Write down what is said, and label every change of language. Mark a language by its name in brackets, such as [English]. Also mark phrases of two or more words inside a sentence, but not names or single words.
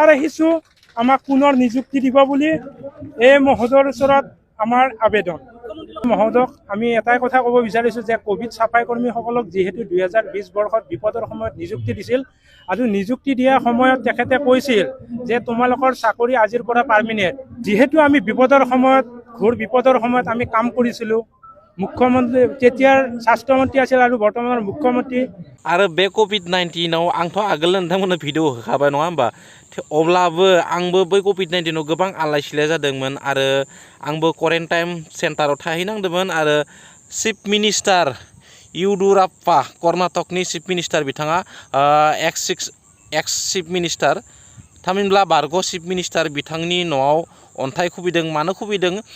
[Assamese] ৰাখিছোঁ আমাক পুনৰ নিযুক্তি দিব বুলি এই মহোদয়ৰ ওচৰত আমাৰ আবেদন মহোদয়ক আমি এটাই কথা ক'ব বিচাৰিছোঁ যে কোভিড চাফাই কৰ্মীসকলক যিহেতু 2020 বৰ্ষত বিপদৰ সময়ত নিযুক্তি দিছিল আৰু নিযুক্তি দিয়াৰ সময়ত তেখেতে কৈছিল যে তোমালোকৰ চাকৰি আজিৰ পৰা পাৰ্মিনেণ্ট যিহেতু আমি বিপদৰ সময়ত ঘোৰ বিপদৰ সময়ত আমি কাম কৰিছিলোঁ मुख्यमंत्री तेতিয়াৰ স্বাস্থ্যমন্ত্ৰী আছিল আৰু বৰ্তমানৰ মুখ্যমন্ত্ৰী [Bodo] आरो बे COVID-19 आंथ' आगोल नोंथांमोननो भिडिअ होखाबाय नङा होमबा अब्लाबो आंबो बै COVID-19 गोबां आलाय-सिलाय जादोंमोन आरो आंबो क्वारेन्टाइन सेन्टाराव थाहैनांदोंमोन आरो [English] chief minister [Bodo] येडियुराप्पा कर्नाटकनि [English] chief minister [Bodo] बिथाङा [English] ex chief minister [Bodo] थामहिनबा बारग' [English] chief minister [Bodo] बिथांनि न'आव अन्थाइ खुबैदों मानो खुबैदों